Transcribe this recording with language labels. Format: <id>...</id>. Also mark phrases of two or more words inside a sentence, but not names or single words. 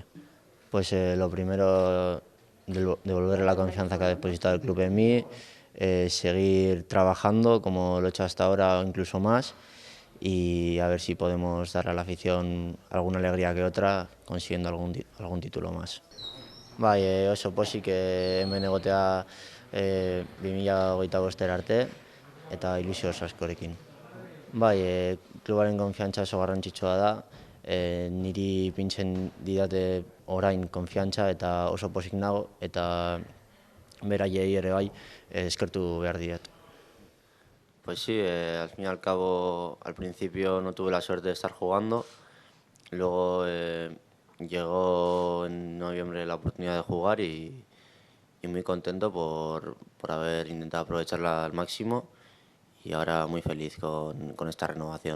<es>Pues lo primero, devolver la confianza que ha depositado el club en mí, seguir trabajando como lo he hecho hasta ahora o incluso más, y a ver si podemos dar a la afición alguna alegría que otra consiguiendo algún título más.</es> <eu>Bai, oso pozik hemen egotea 2025 arte eta ilusio oso askorekin. Bai, klubaren konfiantza oso garrantzitsua da, niri pintzen didate orain konfiantza eta oso pozik nago eta beraiei ere bai eskertu behar diet.</eu> <es>Pues sí, al fin y al cabo, al principio no tuve la suerte de estar jugando, luego llegó en noviembre la oportunidad de jugar y muy contento por haber intentado aprovecharla al máximo y ahora muy feliz con esta renovación.</es>